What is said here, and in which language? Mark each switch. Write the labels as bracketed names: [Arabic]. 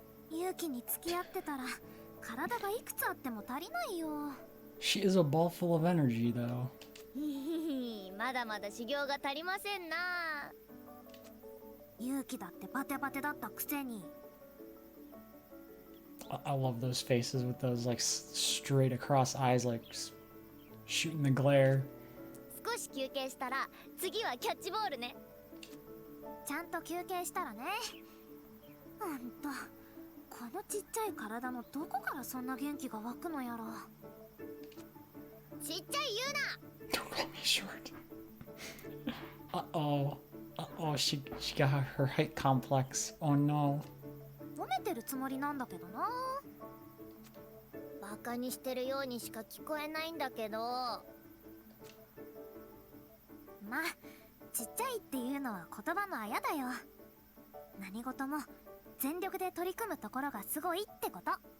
[Japanese] 勇気に付き合ってたら体がいくつあっても足りないよ。 [English] She is a ball full of energy, though. [Japanese] まだまだ修行が足りませんな。勇気だってバテバテだったくせに。 [English] I love those faces with those like straight across eyes, like shooting the glare. [Japanese] 少し休憩したら次はキャッチボールね。ちゃんと休憩したらね。ほんと、このちっちゃい体のどこからそんな元気が湧くのやろ。ちっちゃい言うな。 [English] Don't call me short. Uh-oh. Uh-oh, she got her height complex. Oh no. [Japanese] 褒めてるつもりなんだけどな。バカにしてるようにしか聞こえないんだけど。まあ、ちっちゃいっていうのは言葉のあやだよ。何事も全力で取り組むところがすごいってこと。